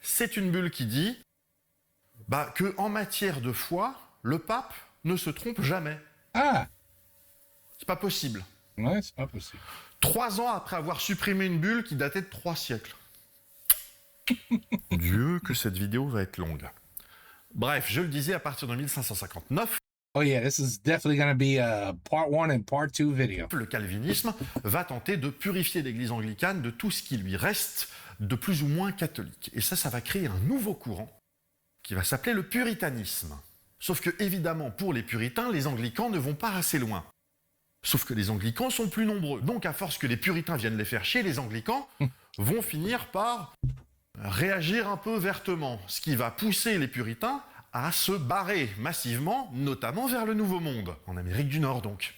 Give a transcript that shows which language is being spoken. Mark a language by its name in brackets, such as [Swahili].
[French] C'est une bulle qui dit que en matière de foi, le pape ne se trompe jamais. Ah! C'est pas possible. Ouais, c'est pas possible. 3 ans après avoir supprimé une bulle qui datait de 3 siècles. Dieu, que cette vidéo va être longue. Bref, je le disais, à partir de 1559... [English] Oh yeah, this is definitely going to be a part 1 and part 2 video. [French] Le calvinisme va tenter de purifier l'église anglicane de tout ce qui lui reste de plus ou moins catholique. Et ça va créer un nouveau courant qui va s'appeler le puritanisme. Sauf que, évidemment, pour les puritains, les anglicans ne vont pas assez loin. Sauf que les anglicans sont plus nombreux. Donc, à force que les puritains viennent les faire chier, les anglicans vont finir par réagir un peu vertement, ce qui va pousser les puritains à se barrer massivement, notamment vers le Nouveau Monde, en Amérique du Nord donc.